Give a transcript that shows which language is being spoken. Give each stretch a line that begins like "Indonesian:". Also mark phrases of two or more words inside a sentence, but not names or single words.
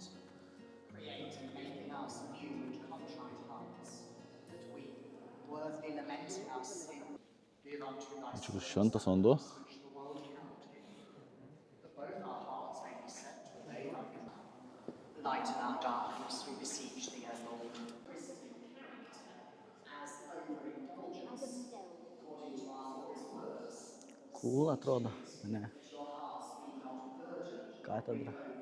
English: Create and make in us new and contrite hearts, that we, worthily lamenting our sin, live unto thy
Lithuanian: Čia bus šventas vanduo.
English: which the world cannot give, that both our hearts may be set to obey thy command. Lighten our darkness, we beseech thee, O Lord. Christian character as overindulgence, according to our Lord's words.
Lithuanian: Cool atrodo, ne? Katedra.